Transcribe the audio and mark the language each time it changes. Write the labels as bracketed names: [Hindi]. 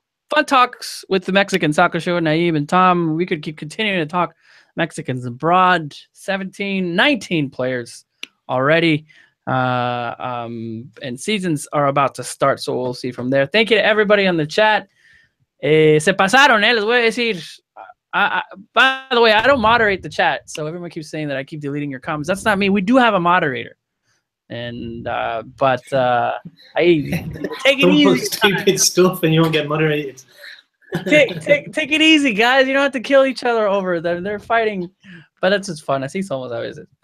[English] Fun talks with the Mexican Soccer Show, Naib and Tom. We could keep continuing to talk Mexicans abroad. 19 players already, and seasons are about to start, so we'll see from there. Thank you to everybody on the chat. [Spanish] Se pasaron, les voy a decir. [English] By the way, I don't moderate the chat, so everyone keeps saying that I keep deleting your comments. That's not me. We do have a moderator, and but I take it easy. Stupid stuff, and you won't get moderated. take it easy, guys. You don't have to kill each other over them. They're fighting, but that's just fun. I see someone's always.